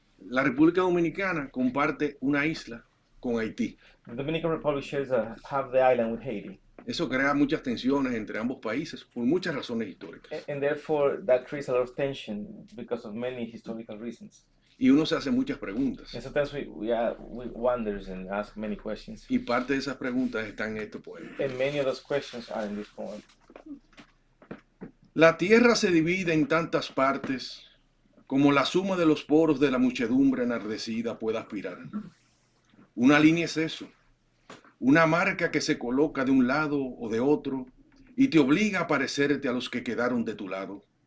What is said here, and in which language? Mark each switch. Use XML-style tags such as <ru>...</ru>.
<es>La República Dominicana comparte una isla con Haití.</es> <en>The Dominican Republic shares half the island with Haiti.</en> <es>Eso crea muchas tensiones entre ambos países por muchas razones históricas.</es> <en>And therefore, that creates a lot of tension because of many historical reasons.</en> <es>Y uno se hace muchas preguntas.</es> <en>And sometimes we wonder and ask many questions.</en> <es>Y parte de esas preguntas están en este poema.</es> <en>And many of those questions are in this poem.</en> <es>La tierra se divide en tantas partes como la suma de los poros de la muchedumbre enardecida pueda aspirar. Una línea es eso, una marca que se coloca de un lado o de otro y te obliga a parecerte a los que quedaron de tu lado.</es>